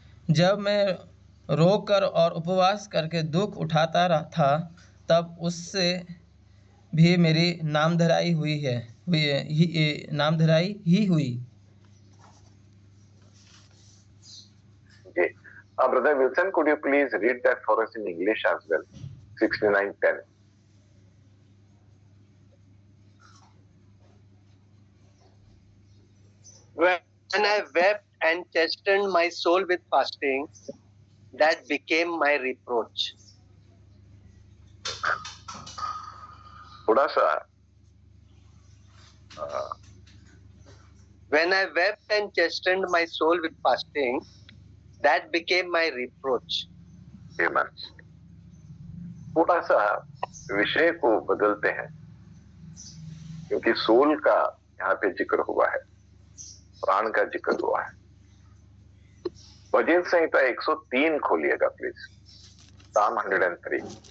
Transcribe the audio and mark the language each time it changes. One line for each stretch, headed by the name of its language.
Hindi: जब मैं रोकर और उपवास करके दुख उठाता रहा था, तब उससे भी मेरी नामधराई हुई है, नामधराई ही हुई।
English: जी, brother Wilson, could you please read that for us in English as well? 69:10। When I wept and chastened my soul with fasting, that became my reproach.
Hindi: थोड़ा सा
English: When I wept and chastened my soul with fasting, that became my reproach.
Hindi: थोड़ा सा विषय को बदलते हैं, क्योंकि soul का यहाँ पे जिक्र हुआ है, प्राण का जिक्र हुआ है। भजन संहिता 103 खोलिएगा प्लीज,
English: Psalm 103।